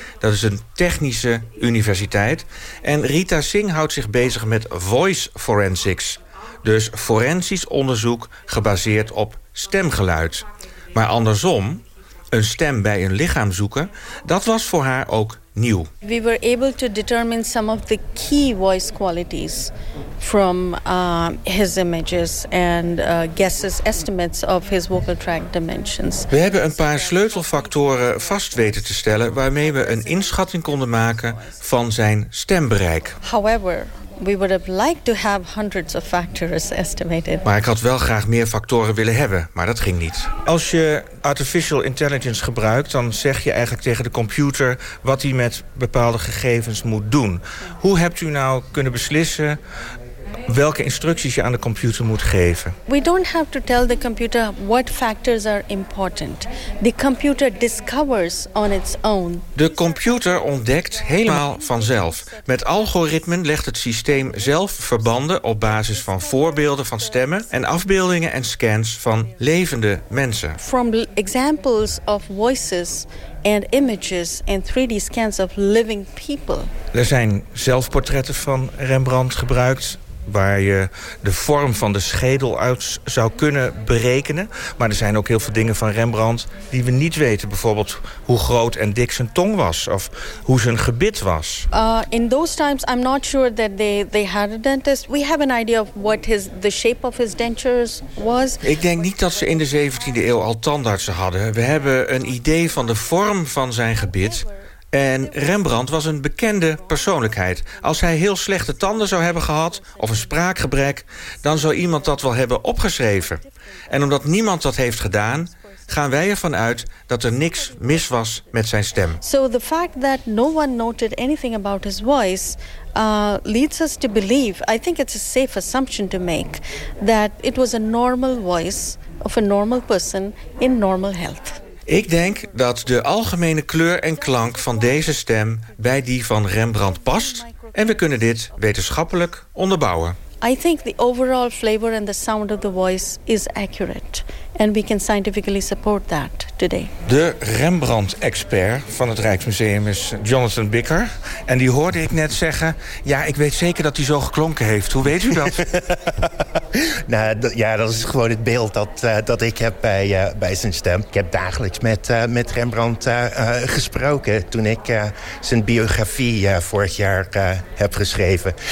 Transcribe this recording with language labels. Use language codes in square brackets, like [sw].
[nl] Dat is een technische universiteit. En Rita Singh houdt zich bezig met voice forensics. Dus forensisch onderzoek gebaseerd op stemgeluid. Maar andersom, een stem bij een lichaam zoeken, dat was voor haar ook nieuw. [en] We were able to determine some of the key voice qualities from his images and guesses, estimates of his vocal tract dimensions. [nl] We hebben een paar sleutelfactoren vast weten te stellen waarmee we een inschatting konden maken van zijn stembereik. [en] However, we would have liked to have hundreds of factors estimated. [nl] Maar ik had wel graag meer factoren willen hebben, maar dat ging niet. Als je artificial intelligence gebruikt, dan zeg je eigenlijk tegen de computer wat hij met bepaalde gegevens moet doen. Hoe hebt u nou kunnen beslissen welke instructies je aan de computer moet geven? [en] We don't have to tell the computer what factors are important. The computer discovers on its own. [nl] De computer ontdekt helemaal vanzelf. Met algoritmen legt het systeem zelf verbanden op basis van voorbeelden van stemmen en afbeeldingen en scans van levende mensen. [en] From examples of voices and images and 3D scans of living people. [nl] Er zijn zelfportretten van Rembrandt gebruikt waar je de vorm van de schedel uit zou kunnen berekenen. Maar er zijn ook heel veel dingen van Rembrandt die we niet weten. Bijvoorbeeld hoe groot en dik zijn tong was of hoe zijn gebit was. [en] In those times, I'm not sure that they had a dentist. We have an idea of what the shape of his dentures was. [nl] Ik denk niet dat ze in de 17e eeuw al tandartsen hadden. We hebben een idee van de vorm van zijn gebit. En Rembrandt was een bekende persoonlijkheid. Als hij heel slechte tanden zou hebben gehad, of een spraakgebrek, dan zou iemand dat wel hebben opgeschreven. En omdat niemand dat heeft gedaan, gaan wij ervan uit dat er niks mis was met zijn stem. [en] So the fact that no one noted anything about his voice leads us to believe, I think it's a safe assumption to make, that it was a normal voice of a normal person in normal health. [nl] Ik denk dat de algemene kleur en klank van deze stem bij die van Rembrandt past. En we kunnen dit wetenschappelijk onderbouwen. [en] I think the overall flavor and the sound of the voice is accurate. And we can scientifically support that today. [nl] De Rembrandt-expert van het Rijksmuseum is Jonathan Bicker. En die hoorde ik net zeggen, ja, ik weet zeker dat hij zo geklonken heeft. Hoe weet u dat? Nou, dat is gewoon het beeld dat ik heb bij zijn stem. Ik heb dagelijks met Rembrandt gesproken toen ik zijn biografie vorig jaar heb geschreven.